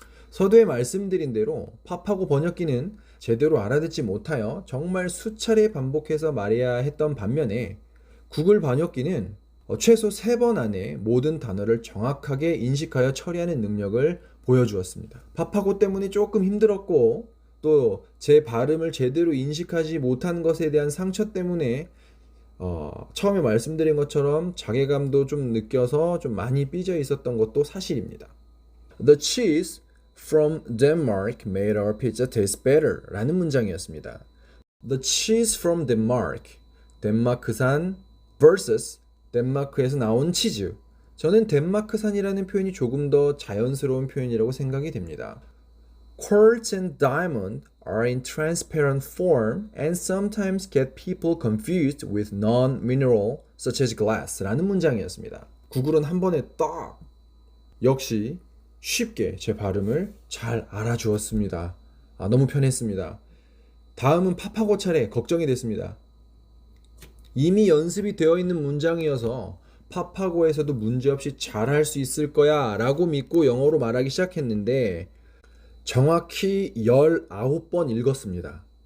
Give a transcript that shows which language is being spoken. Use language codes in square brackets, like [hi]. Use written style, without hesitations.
[ko] 서두에 말씀드린 대로 파파고 번역기는 제대로 알아듣지 못하여 정말 수차례 반복해서 말해야 했던 반면에 구글 번역기는 최소 3번 안에 모든 단어를 정확하게 인식하여 처리하는 능력을 보여주었습니다. 파파고 때문에 조금 힘들었고 또 제 발음을 제대로 인식하지 못한 것에 대한 상처 때문에 처음에 말씀드린 것처럼 자괴감도 좀 느껴서 좀 많이 삐져 있었던 것도 사실입니다. [en] The cheese from Denmark made our pizza taste better [ko] 라는 문장이었습니다. [en] The cheese from Denmark, [ko] 덴마크산 [en] vs [ko] 덴마크에서 나온 치즈. 저는 덴마크산이라는 표현이 조금 더 자연스러운 표현이라고 생각이 됩니다. [en] Quartz and diamond are in transparent form and sometimes get people confused with non-mineral such as glass [ko] 라는 문장이었습니다. 구글은 한 번에 딱 역시 쉽게 제 발음을 잘 알아주었습니다. 너무 편했습니다. 다음은 파파고 차례 걱정이 됐습니다. 이미 연습이 되어 있는 문장이어서 파파고에서도 문제없이 잘할 수 있을 거야 라고 믿고 영어로 말하기 시작했는데 정확히 19번 읽었습니다.